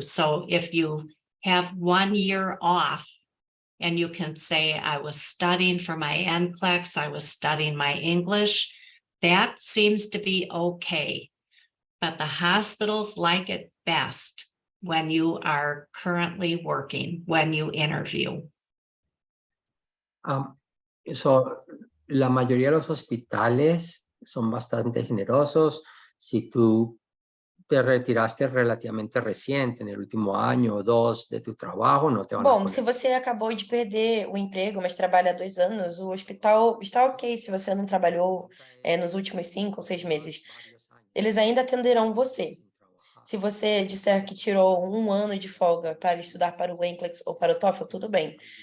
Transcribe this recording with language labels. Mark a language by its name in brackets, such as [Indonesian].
[English] So if you have 1 year off and you can say, I was studying for my NCLEX, I was studying my English, that seems to be okay. But the hospitals like it best when you are currently working, when you interview. [Spanish] So, la mayoría de los hospitales son bastante generosos. Si tú te retiraste relativamente reciente, en el último año o 2 de tu trabajo, no te van a [Portuguese] Bom, [Spanish] poner. [Portuguese] se você acabou de perder o emprego, mas trabalha há 2 anos, o hospital está ok se você não trabalhou nos últimos 5 ou 6 meses. Eles ainda atenderão você. Se você disser que tirou 1 ano de folga para estudar para o NCLEX ou para o TOEFL, tudo bem.